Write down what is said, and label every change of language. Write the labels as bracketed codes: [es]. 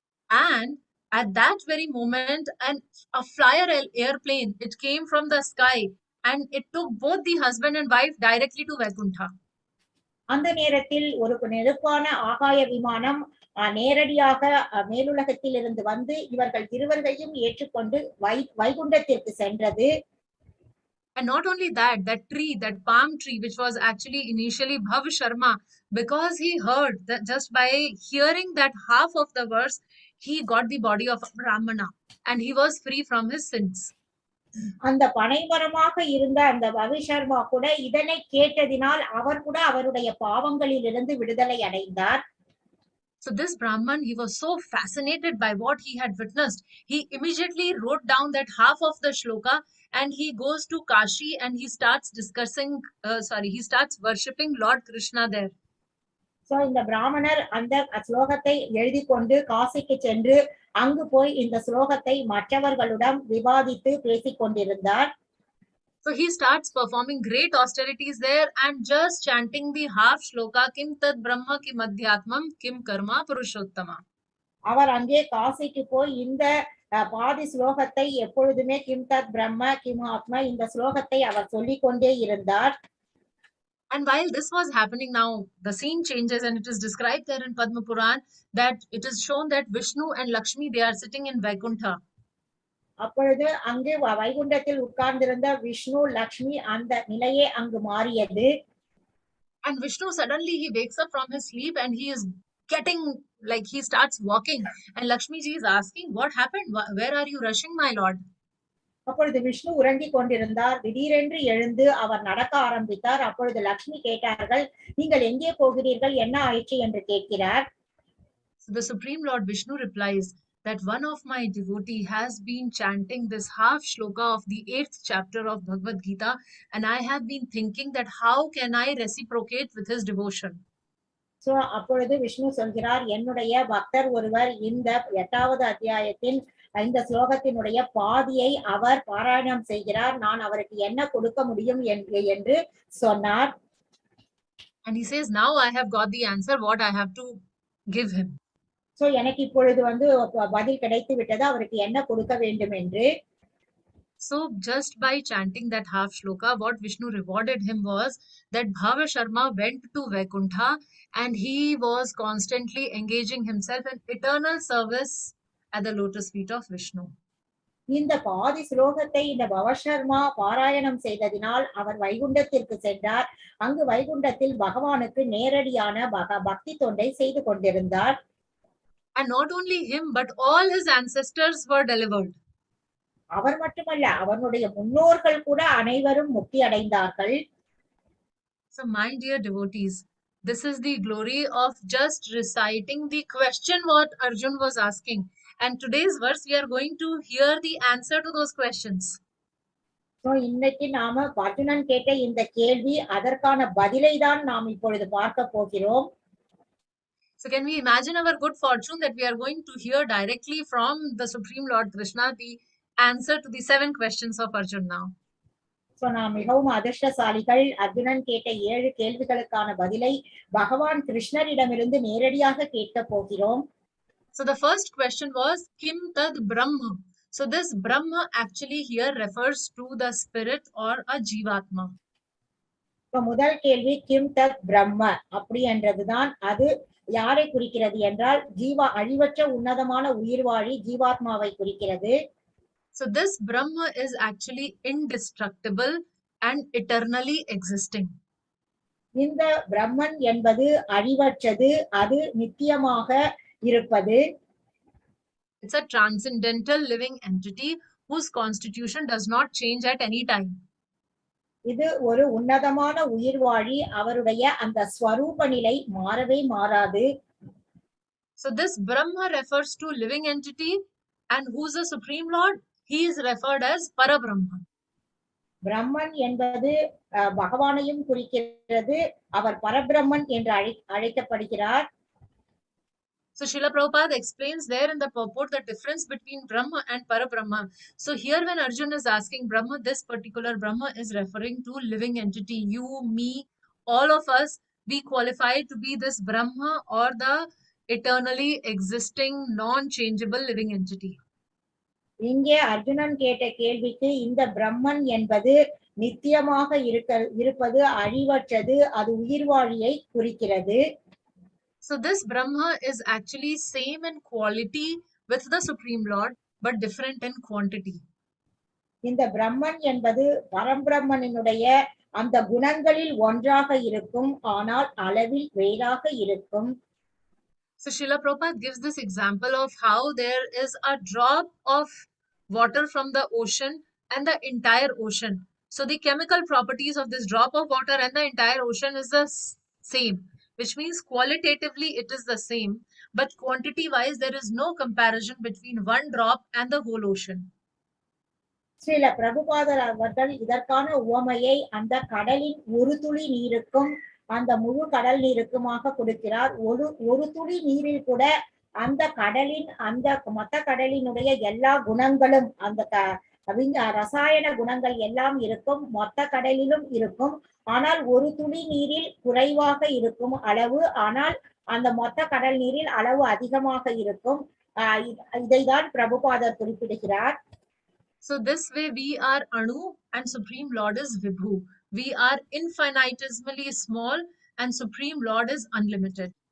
[en] And at that very moment, a flyer airplane, it came from the sky and it took both the husband and wife directly to Vaikuntha. [ta] அந்த நேரத்தில் ஒரு நெருப்பான ஆகாய விமானம் நேரடியாக மேலுலகத்தில் இருந்து வந்து இவர்கள் இருவரையும் ஏற்றுக்கொண்டு வைகுண்டத்திற்கு சென்றது. [en] And not only that, that tree, that palm tree, which was actually initially Bhav Sharma, because he heard that just by hearing that half of the verse, he got the body of Brahmana and he was free from his sins. [ta] அந்த பனைமரமாக இருந்த அந்த பவிஷர்மா கூட இதனை கேட்டதினால் அவர் கூட அவருடைய பாவங்களிலிருந்து விடுதலை அடைந்தார். [en] So this Brahman, he was so fascinated by what he had witnessed. He immediately wrote down that half of the shloka and he goes to Kashi and he starts he starts worshipping Lord Krishna there. [ta] So இந்த பிராமணர் அந்த ஸ்லோகத்தை எழுதி கொண்டு காசிக்கு சென்று அங்கு போய் இந்த ஸ்லோகத்தை மற்றவர்களுடன் விவாதித்து பேசிக் கொண்டிருந்தார். [en] So he starts performing great austerities there and just chanting the half shloka, [sa] kim tad brahma kim adhyātmam kim karma puruṣaś. [ta] அவர் அங்கே காசிக்கு போய் இந்த பாதி ஸ்லோகத்தை எப்பொழுதுமே [sa] கிம் தத் பிரம்ம கிம் ஆத்மா [ta] இந்த ஸ்லோகத்தை அவர் சொல்லிக் கொண்டே இருந்தார். [en] And while this was happening, now the scene changes and it is described there in Padma Puran that it is shown that Vishnu and Lakshmi, they are sitting in Vaikuntha. [ta] அப்பொழுது அங்கே வைகுண்டத்தில் உட்கார்ந்திருந்த விஷ்ணு லக்ஷ்மி அந்த நிலையே அங்கு மாறியது. [en] And Vishnu suddenly he wakes up from his sleep and he is getting like he starts walking and Lakshmi ji is asking, what happened? Where are you rushing, my lord? [ta] அப்பொழுது விஷ்ணு உறங்கிக் கொண்டிருந்தார். திடீரென்று எழுந்து அவர் நடக்க ஆரம்பித்தார். அப்பொழுது லக்ஷ்மி கேட்டார்கள், நீங்கள் எங்கே போகிறீர்கள், என்ன ஆயிற்று என்று கேட்கிறார். [en] So the Supreme Lord Vishnu replies that one of my devotee has been chanting this half shloka of the 8th chapter of Bhagavad Gita and I have been thinking that how can I reciprocate with his devotion. [ta] So அப்பொழுது விஷ்ணு சொல்கிறார், என்னுடைய பக்தர் ஒருவர் இந்த 8வது அத்தியாயத்தின் இந்த ஸ்லோகத்தினுடைய பாதியை அவர் பாராயணம் செய்கிறார், நான் அவருக்கு என்ன கொடுக்க முடியும் என்று சொன்னார். [en] And he says, now I have got the answer what I have to give him. [ta] So எனக்கு இப்பொழுது பதில் கிடைத்து விட்டது, அவருக்கு என்ன கொடுக்க வேண்டும் என்று. [en] So just by chanting that half shloka, what Vishnu rewarded him was that Bhava Sharma went to Vaikuntha and he was constantly engaging himself in eternal service at the lotus feet of Vishnu. [ta] இந்த பாதி ஸ்லோகத்தை இந்த பவசர்மா பாராயணம் செய்ததினால் அவர் வைகுண்டத்திற்கு சென்றார். அங்கு வைகுண்டத்தில் பகவானுக்கு நேரடியான பக்தி தொண்டை செய்து கொண்டிருந்தார். [en] And not only him, but all his ancestors were delivered. [ta] அவர் மட்டுமல்ல, அவருடைய முன்னோர்கள் கூட அனைவரும் முக்தி அடைந்தார்கள். [en] So my dear devotees, this is the glory of just reciting the question what Arjun was asking. And today's verse, we are going to hear the answer to those questions. [ta] So இன்னைக்கு நாம அர்ஜுனன் கேட்ட இந்த கேள்வி அதற்கான பதிலை தான் நாம் இப்பொழுது பார்க்க போகிறோம். [en] So can we imagine our good fortune that we are going to hear directly from the Supreme Lord Krishna the answer to the 7 questions of Arjun now. [ta] So நாம் மிகவும் அதிர்ஷ்டசாலிகள். அர்ஜுனன் கேட்ட 7 கேள்விகளுக்கான பதிலை பகவான் கிருஷ்ணரிடமிருந்து நேரடியாக கேட்க போகிறோம். [en] So the first question was [sa] Kim Tad Brahma. [en] So this Brahma actually here refers to the spirit or a Jivatma. [ta] So முதல் கேள்வி [sa] கிம் தத் பிரம்ம [ta] அப்படி என்றதுதான். அது யாரை குறிக்கிறது என்றால் அழிவற்ற உன்னதமான உயிர்வாழி ஜீவாத்மாவை குறிக்கிறது. [en] So this Brahma is actually indestructible and eternally existing. [ta] இந்த பிரம்மன் என்பது அழிவற்றது, அது நித்தியமாக இருப்பது. [en] It's a transcendental living entity whose constitution does not change at any time. [ta] இது ஒரு உன்னதமான உயிர்வாழி, அவருடைய அந்த ஸ்வரூப நிலை மாறவே மாறாது. [en] So this Brahma refers to living entity and who's the Supreme Lord? He is referred as Parabrahma. [ta] பிரம்மன் என்பது பகவானையும் குறிக்கிறது, அவர் பரபிரம்மன் என்று அழைக்கப்படுகிறார். [en] So Srila Prabhupada explains there in the purport the difference between Brahma and Parabrahma. So here when Arjuna is asking Brahma, this particular Brahma is referring to living entity. You, me, all of us, we qualify to be this Brahma or the eternally existing non-changeable living entity. [ta] இங்கே அர்ஜுனன் கேட்ட கேள்விக்கு இந்த பிரம்மன் என்பது நித்தியமாக இருப்பது, அழிவற்றது, அது உயிர்வாழியை குறிக்கிறது. [en] So this Brahma is actually same in quality with the Supreme Lord, but different in quantity. [ta] இந்த பிரம்மன் என்பது பரம்பிரம்மனினுடைய அந்த குணங்களில் ஒன்றாக இருக்கும், ஆனால் அளவில் வேறாக இருக்கும். [en] So Srila Prabhupada gives this example of how there is a drop of water from the ocean and the entire ocean. So the chemical properties of this drop of water and the entire ocean is the same, which means qualitatively it is the same, but quantity wise there is no comparison between one drop and the whole ocean. [ta] Srila பிரபுபாதர் அவர்கள் இதற்கான உவமையை அந்த கடலின் ஒரு துளி நீருக்கும் அந்த முழு கடல் நீருக்குமாக கொடுக்கிறார். ஒரு துளி நீரில் கூட அந்த கடலின் அந்த மொத்த கடலினுடைய எல்லா குணங்களும் அந்த ரசாயன குணங்கள் எல்லாம் இருக்கும், மொத்த கடலிலும் இருக்கும். ஆனால் ஒரு துளி நீரில் குறைவாக இருக்கும் அளவு, ஆனால் அந்த மொத்த கடல் நீரில் அளவு அதிகமாக இருக்கும். இதைதான் பிரபுபாதர் குறிப்பிடுகிறார். [en] So this way we are Anu and Supreme Lord is Vibhu. We are infinitesimally small and Supreme Lord is unlimited.